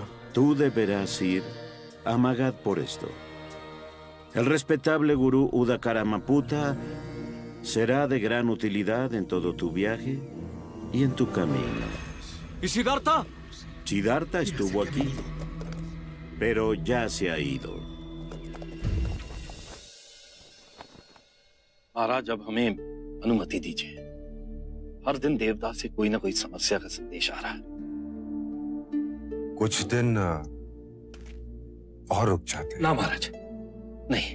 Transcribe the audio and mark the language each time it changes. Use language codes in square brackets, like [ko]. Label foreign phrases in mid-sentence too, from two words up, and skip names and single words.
[es] Tú deberás ir a Magad por esto. El respetable gurú Udakaramaputa será de gran utilidad en todo tu viaje y en tu camino. ¿Y Siddhartha? Siddhartha estuvo aquí, pero ya se ha ido. [hi] महाराज, अब हमें अनुमति दीजिए। हर दिन देवदास से कोई ना कोई समस्या का संदेश आ रहा है। कुछ दिन और रुक जाते। ना महाराज, नहीं।